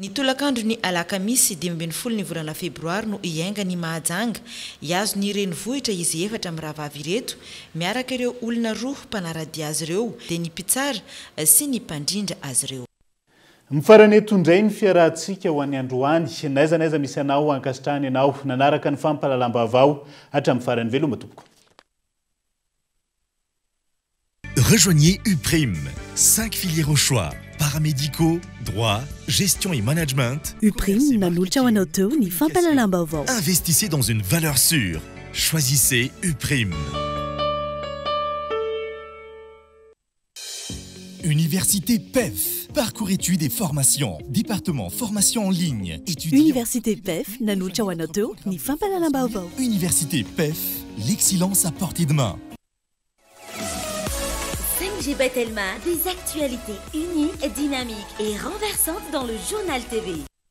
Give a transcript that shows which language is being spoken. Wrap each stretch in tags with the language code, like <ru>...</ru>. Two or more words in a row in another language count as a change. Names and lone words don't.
<mg>ny tolakandro ny alakamisy 20 ny volana febroary no iainga ny mahajanga iazo ny renivohitra izy efatra amin'ny rahavavy ireto miaraka ireo olona roa mpanaradia azy ireo dia ny mpitsara sy ny mpandrindra azy ireo. Mifarany eto indray ny fiarahantsika ho an'ny androany naiza misy anao ankasitrahany ianao nanaraka ny fampahalalam-baovao hatramin'ny farany veloma tompoko.</mg> <fr>Rejoignez UPRIM, 5 filières au choix, paramédicaux, droit, gestion et management.</fr> <mg>UPRIM nanolotra ho anao teo ny fampahalalam-baovao.</mg> <fr>Investissez dans une valeur sûre. Choisissez UPRIM. Université PEF, parcours études et formations, département formation en ligne, étudiants.</fr> <mg>Université PEF nanolotra ho anao teo ny fampahalalam-baovao.</mg> <fr>Université PEF, l'excellence à portée de main. 5G Batelma, des actualités uniques, dynamiques et renversantes dans le journal TV.</fr>